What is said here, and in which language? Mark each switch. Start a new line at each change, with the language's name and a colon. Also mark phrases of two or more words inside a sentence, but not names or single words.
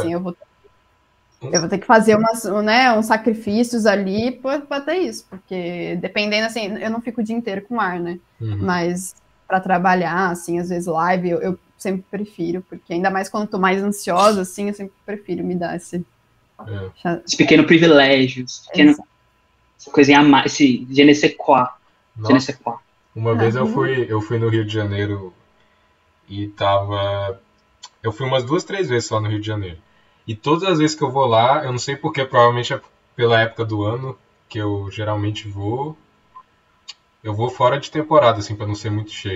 Portuguese: assim, eu vou ter que fazer uns sacrifícios ali para ter isso, porque dependendo, assim, eu não fico o dia inteiro com ar, né? Mas para trabalhar, assim, às vezes live, eu sempre prefiro, porque ainda mais quando eu tô mais ansiosa, assim, eu sempre prefiro me dar esse pequenos privilégios, essa coisinha a mais, esse
French: je ne sais quoi. Je ne sais quoi.
Portuguese: Uma vez eu fui no Rio de Janeiro e eu fui umas 2, 3 vezes só no Rio de Janeiro. E todas as vezes que eu vou lá, eu não sei porque, provavelmente é pela época do ano que eu geralmente vou. Eu vou fora de temporada, assim, pra não ser muito cheio.